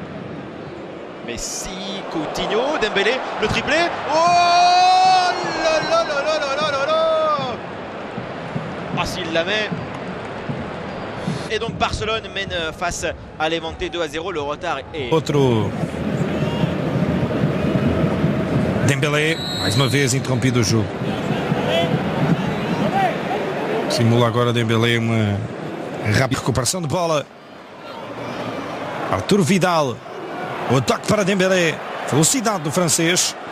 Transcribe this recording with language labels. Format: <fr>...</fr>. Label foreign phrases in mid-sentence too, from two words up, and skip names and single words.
<fr>Messi, Coutinho, Dembélé, le triplé. Oh là là là là là là là. Ah, s'il la met. Et donc Barcelone mène face à Levante 2-0. Le retard est...</fr> <pt>Outro Dembélé, mais uma vez interrompido o jogo. Simula agora Dembélé uma rápida recuperação de bola. Arthur Vidal, o ataque para Dembélé, velocidade do francês.</pt>